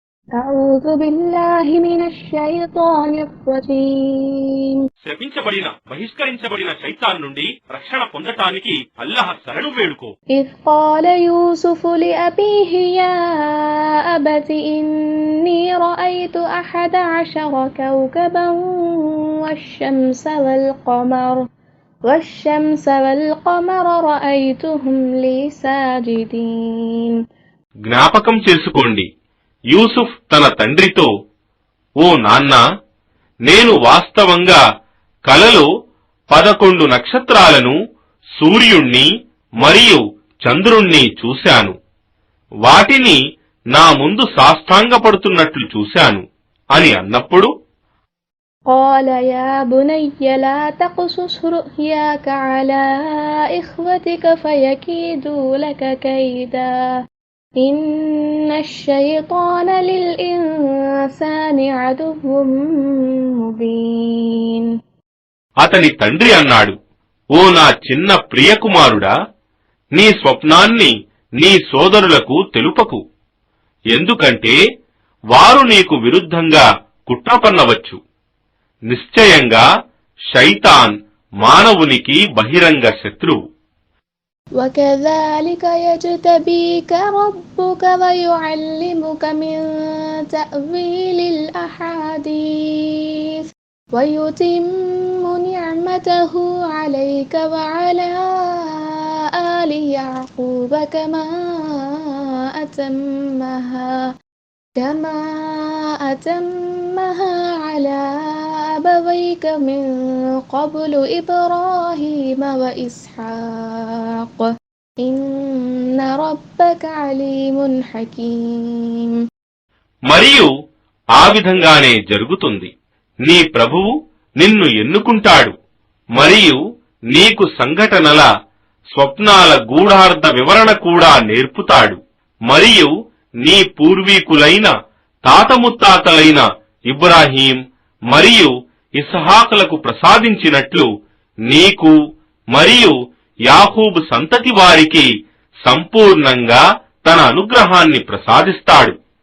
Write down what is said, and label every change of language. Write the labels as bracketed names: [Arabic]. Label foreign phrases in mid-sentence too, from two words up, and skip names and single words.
[Arabic] أعوذ بالله من الشيطان الرجيم. [Telugu] శపించబడిన బహిష్కరించబడిన శైతాన్ నుండి రక్షణ పొందటానికి అల్లాహ్ శరణు వేడుకో. [Arabic] إذ قال يوسف لأبيه يا أبت إني رأيت أحد عشر كوكبا والشمس والقمر رأيتهم لي ساجدين. [Telugu] జ్ఞాపకం చేసుకోండి, యూసుఫ్ తన తండ్రితో, ఓ నాన్న, నేను వాస్తవంగా కలలో 11 నక్షత్రాలను, సూర్యుణ్ణి మరియు చంద్రుణ్ణి చూశాను. వాటిని నా ముందు సాష్టాంగపడుతున్నట్లు చూశాను అని అన్నప్పుడు, [Arabic] قال يا بني لا تقصص رؤياك على إخوتك فيكيدوا لك كيدا إن الشيطان للإنسان عدو مبين. [Telugu] అతని తండ్రి అన్నాడు, ఓ నా చిన్న ప్రియకుమారుడా, నీ స్వప్నాన్ని నీ సోదరులకు తెలుపకు, ఎందుకంటే వారు నీకు విరుద్ధంగా కుట్ర పన్నవచ్చు. నిశ్చయంగా శైతాన్ మానవునికి బహిరంగ శత్రువు. [Arabic] وكذلك يجتبيك ربك ويعلمك من تأويل الأحاديث ويتم نعمته عليك وعلى آل يعقوب كما أتمها على أبويك من قبل إبراهيم وإسحاق إن ربك عليم حكيم. [Telugu] మరియు ఆ విధంగానే జరుగుతుంది. నీ ప్రభువు నిన్ను ఎన్నుకుంటాడు మరియు నీకు సంఘటనల, స్వప్నాల గూఢార్థ వివరణ కూడా నేర్పుతాడు. మరియు నీ పూర్వీకులైన తాత ముత్తాతలైన ఇబ్రాహీం మరియు ఇస్హాకులకు ప్రసాదించినట్లు నీకు మరియు యాకూబు సంతతి వారికి సంపూర్ణంగా తన అనుగ్రహాన్ని ప్రసాదిస్తాడు.